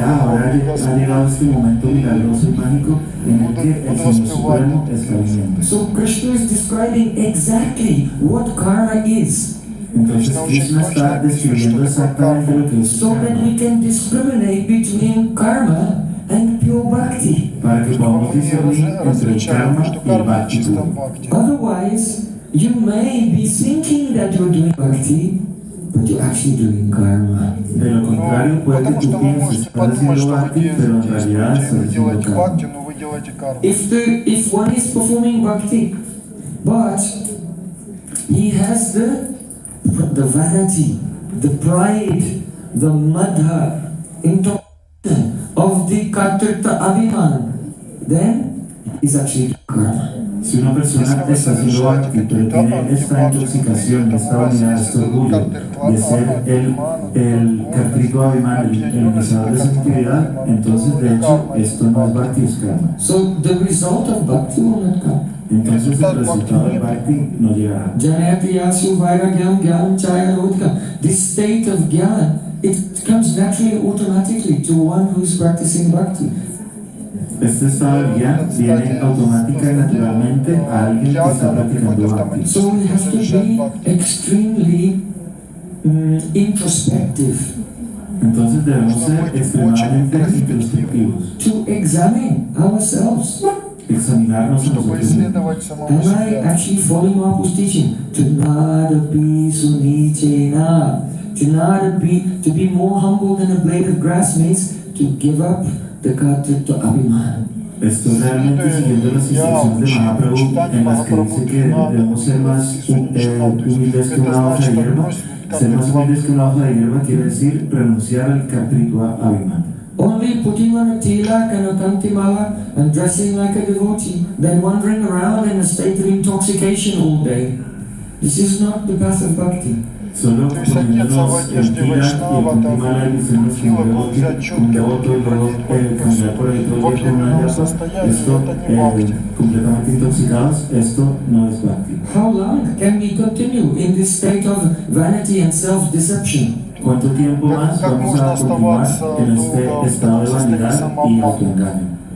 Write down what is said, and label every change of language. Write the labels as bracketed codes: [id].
[es] ahora ha llegado este momento milagroso y mágico en el que el Señor Supremo está viniendo. [en] So Krishna is describing exactly what karma is, [es] Entonces Krishna está describiendo exactamente lo que es [en] so that karma, we can discriminate between karma and pure bhakti. [es] para que podamos discernir entre el karma y el bhakti puro. [en] Otherwise, you may be thinking that you're doing bhakti, but you're actually doing karma. [es] De lo contrario, puede que tú pienses que estás haciendo bhakti, pero en realidad estás haciendo karma. [en] If one is performing bhakti, but he has the vanity, the pride, the madha, intoxication of the Kartrita Abhiman, then he's actually karma. [es] Si una persona está haciendo bhakti, pero tiene esta intoxicación, esta vanidad, este orgullo de ser el Kartrika Abhiman, el iniciador de esa actividad, entonces de hecho esto no es bhakti, es karma. [en] So the result of bhakti will not come. [es] Entonces el resultado del bhakti no llegará. [sa] Janayati yasu vairagyam gyam chaya rodhikam. [en] This state of gyan, it comes naturally, automatically to one who is practicing bhakti. [es] Este estado de guía viene automática y naturalmente a alguien que está practicando bhakti. [en] So we have to be extremely introspective [es] Entonces debemos ser extremadamente introspectivos, [en] to examine ourselves. [es] examinarnos a nosotros mismos. [en] Am I actually following Mahaprabhu's teaching? [sa] Tunadapi sunichena. [en] To be more humble than a blade of grass means to give up the Kartrita Abhiman. [es] Estoy realmente siguiendo las instrucciones de Mahaprabhu en las que dice que debemos ser más humildes que una hoja de hierba. Ser más humildes que una hoja de hierba quiere decir renunciar al Kartrita Abhiman. [en] Only putting on a tilak and a kantimala and dressing like a devotee, then wandering around in a state of intoxication all day. This is not the path of bhakti. [es] Solo poniéndonos el tilak y el kantimala y diciendo que un devoto y luego caminar por ahí todo el día con una yapa, esto completamente intoxicados, esto no es bhakti. [en] How long can we continue in this state of vanity and self-deception? [es] ¿Cuánto tiempo más vamos a continuar en este estado de vanidad y autoengaño?